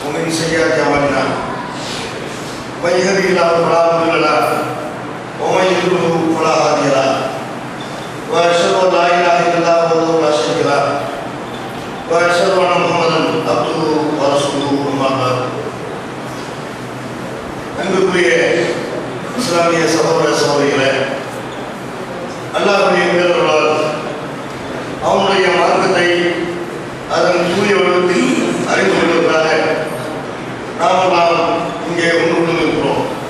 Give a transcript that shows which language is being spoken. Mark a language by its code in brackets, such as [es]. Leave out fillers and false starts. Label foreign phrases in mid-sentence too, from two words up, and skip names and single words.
[ar] سيئات أعمالنا من يهده الله فلا مضل له ومن يضلل فلا هادي له وأشهد أن لا إله إلا الله وحده لا شريك له وأشهد أن محمدا عبده ورسوله أما بعد [ta] அன்புக்குரிய இஸ்லாமிய சகோதர சகோதரிகளே, அல்லாஹ்வுடைய பேரருளால் அவனுடைய மார்க்கத்தை அதன் தூய வடிவத்தில் அறிந்து கொள்வதற்காக நாம் இங்கே ஒன்று கொண்டிருக்கிறோம்.